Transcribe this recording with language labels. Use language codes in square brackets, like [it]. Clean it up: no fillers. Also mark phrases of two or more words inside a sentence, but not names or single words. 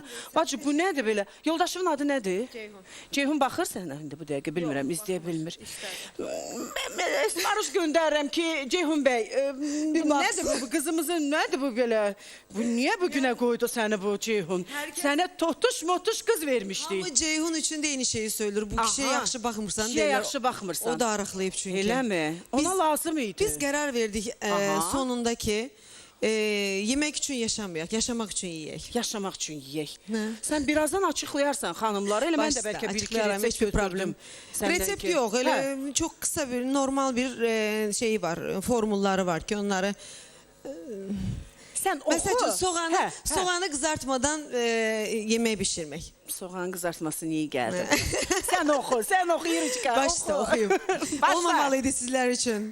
[az] Bacı, bu nədir belə? Yoldaşımın adı nədir? Ceyhun. Ceyhun baxır sənə indi bu dəqiqə, bilmirəm, izləyə bilmir. Esmaruş göndərirəm ki, Ceyhun bəy, nədir bu, qızımızın, nədir bu belə? Bu niyə bugünə qoydu səni bu Ceyhun? Sənə totuş-motuş qız vermişdik. [tr] Ama Ceyhun için de aynı şeyi söylür. [az] Bu kişiye yaxşı baxmırsan. Kişiye yaxşı baxmırsan. O da arıqlayıb çünkü. Elə mi? Ona lazım idi. Biz qərar verdik sonunda ki yemək üçün yaşamayaq, yaşamaq üçün yiyək. Yaşamaq üçün yiyək. Sən birazdan açıqlayarsan xanımları, elə mən də bəlkə bir-iki resept götürdüm. Resept yox, elə çox qısa bir, normal bir şeyi var, formulları var ki onları... Sən oxu. Məsəl üçün soğanı qızartmadan yemək bişirmək. Soğan qızartması niyə gəldi? Sən oxu, yürü çıxar. Başda oxuyum. Olmamalıydı sizlər üçün.